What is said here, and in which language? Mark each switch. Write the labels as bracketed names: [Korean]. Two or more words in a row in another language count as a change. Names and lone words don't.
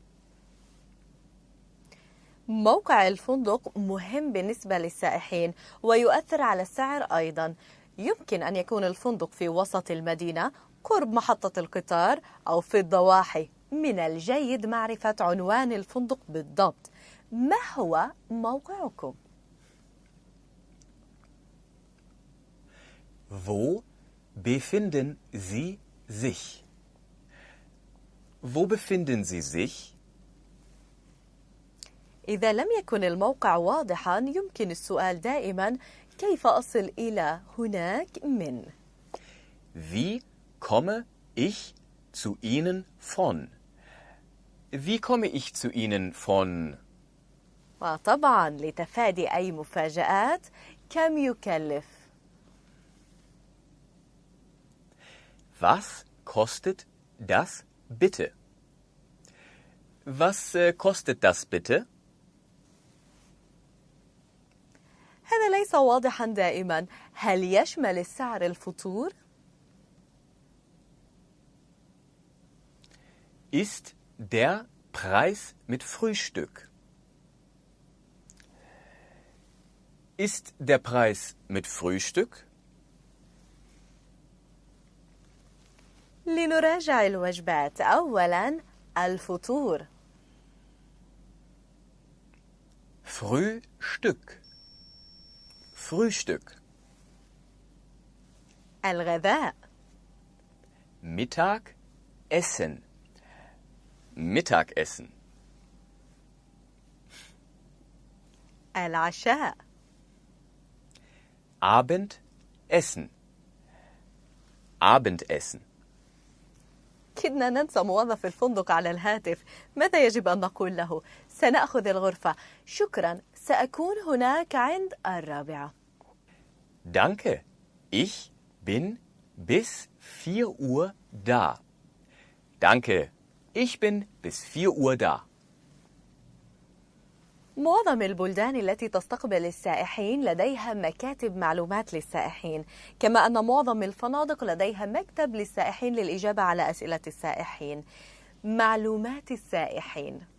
[Arabic] موقع الفندق مهم بالنسبة للسائحين ويؤثر على السعر أيضا. يمكن أن يكون الفندق في وسط المدينة قرب محطة القطار أو في الضواحي. من الجيد معرفة عنوان الفندق بالضبط. ما هو موقعكم؟ [German] Wo befinden Sie sich? Wo befinden Sie sich? [Arabic] إذا لم يكن الموقع واضحا، يمكن السؤال دائما: كيف أصل إلى هناك من؟ [German] Wie komme ich zu Ihnen von? Wie komme ich zu Ihnen von? [Arabic] وطبعا لتفادي أي مفاجآت، كم يكلف؟ [German] Was kostet das bitte? Was kostet das bitte? [Arabic] هذا ليس واضحا دائما. هل يشمل السعر الفطور؟ [German] Ist der Preis mit Frühstück? Ist der Preis mit Frühstück? [Arabic] لنراجع الوجبات. أولا الفطور. [German] Frühstück. Frühstück. [Arabic] الغذاء. [German] Mittag, Essen. Mittagessen. [Arabic] العشاء. [German] Abendessen. Abendessen. [Arabic] كدنا ننسى موظف الفندق على الهاتف. ماذا يجب أن نقول له؟ سنأخذ الغرفة. شكرا، سأكون هناك عند 4. [German] Danke. Ich bin bis 4 Uhr da. Danke. Ich bin bis 4 Uhr da. [Arabic] معظم البلدان التي تستقبل السائحين لديها مكاتب معلومات للسائحين، كما أن معظم الفنادق لديها مكتب للسائحين للإجابة على أسئلة السائحين. معلومات السائحين.